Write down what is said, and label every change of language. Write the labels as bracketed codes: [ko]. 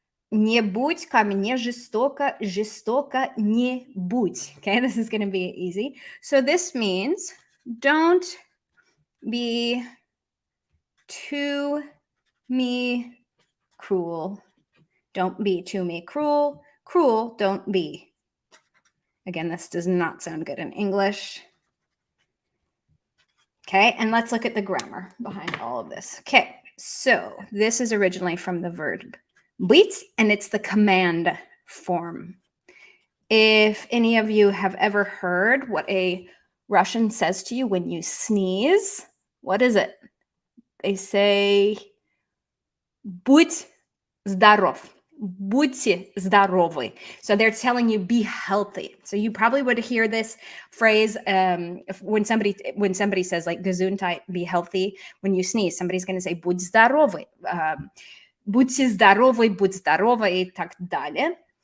[ru] Не будь ко мне жестоко, жестоко не будь. [en] Okay, this is going to be easy. So this means don't be to me cruel. Don't be to me cruel. Cruel, don't be. Again, this does not sound good in English. Okay, and let's look at the grammar behind all of this. Okay, so this is originally from the verb быть, and it's the command form. If any of you have ever heard what a Russian says to you when you sneeze, what is it? They say, [ru] будь здоров. Будьте здоровы. [en] So they're telling you be healthy. So you probably would hear this phrase when somebody says like Gesundheit, be healthy. When you sneeze, somebody's going to say [ru] будь здоровый. Будьте здоровы, будь здорова и так далее.